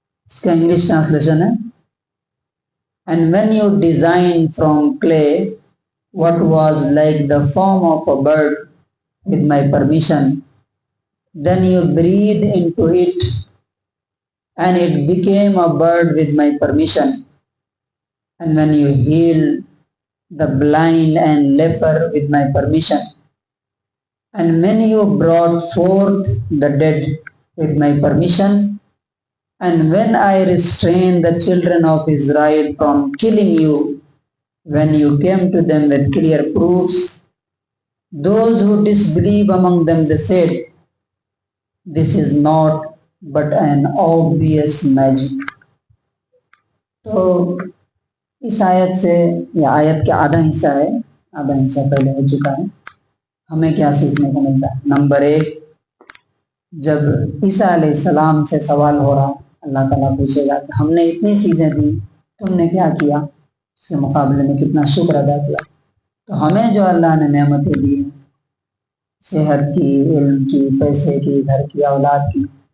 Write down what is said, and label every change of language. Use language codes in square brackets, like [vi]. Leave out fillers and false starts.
[ur] اس کا English translation ہے، [en] And when you design from clay what was like the form of a bird with my permission, then you breathe into it, and it became a bird with my permission. And when you heal the blind and leper with my permission, and when you brought forth the dead with my permission, and when I restrained the children of Israel from killing you, when you came to them with clear proofs, those who disbelieve among them, they said, this is not but an obvious magic. [ur] تو اس آیت سے، یہ آیت کا آدھا حصہ ہے، آدھا حصہ پہلے ہو چکا ہے، ہمیں کیا سیکھنے کو ملتا ہے؟ نمبر 1، جب عیسیٰ علیہ السلام سے سوال ہو رہا، اللہ تعالیٰ پوچھے گا کہ ہم نے اتنی چیزیں دی، تم نے کیا کیا؟ اس کے مقابلے میں کتنا شکر ادا کیا؟ تو ہمیں جو اللہ نے نعمتیں دی ہیں، صحت کی، علم کی، پیسے کی، گھر کی، اولاد کی،